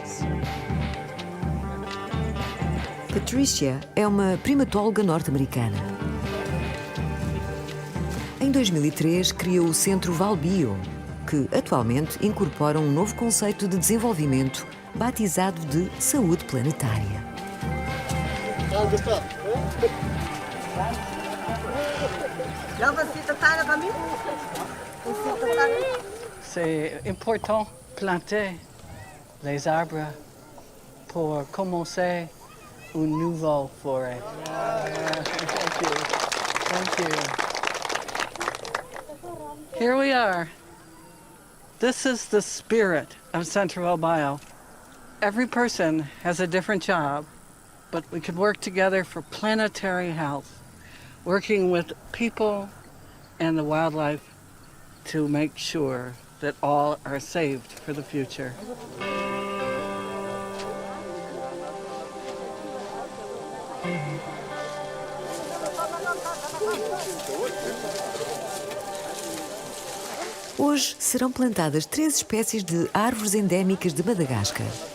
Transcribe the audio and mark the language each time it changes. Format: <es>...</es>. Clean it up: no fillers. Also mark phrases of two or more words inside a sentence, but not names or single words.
<pt>Patricia é uma primatóloga norte-americana. Em 2003, criou o Centro Valbio, que atualmente incorpora um novo conceito de desenvolvimento batizado de saúde planetária.</pt> <fr>C'est important planter les arbres pour commencer une nouvelle forêt.</fr> <en>Thank you. Thank you. Here we are. This is the spirit of Central Bio. Every person has a different job, but we can work together for planetary health, working with people and the wildlife to make sure that all are saved for the future.</en> <pt>Hoje serão plantadas 3 espécies de árvores endémicas de Madagascar.</pt>